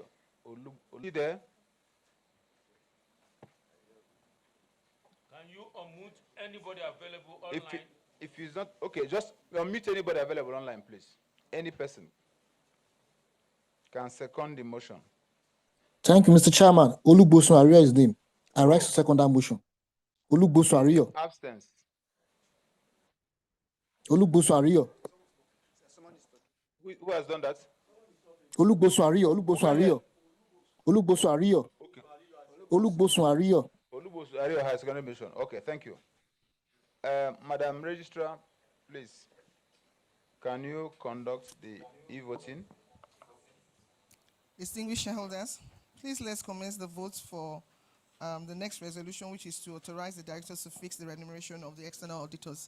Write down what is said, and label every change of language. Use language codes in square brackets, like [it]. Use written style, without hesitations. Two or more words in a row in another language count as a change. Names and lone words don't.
[en] You there? Can you unmute anybody available online? If he's not, okay, just unmute anybody available online, please. Any person can second the motion. Thank you, Mr. Chairman. Olugbosun Ario is name. I rise to second that motion. Olugbosun Ario. Absence. Olugbosun Ario. Who has done that? Olugbosun Ario. Olugbosun Ario. Olugbosun Ario. Okay. Olugbosun Ario. Olugbosun Ario has seconded the motion. Okay, thank you. Madam Registrar, please, can you conduct the e-voting? Distinguished shareholders, please let's commence the votes for the next resolution, which is to authorize the directors to fix the remuneration of the external auditors.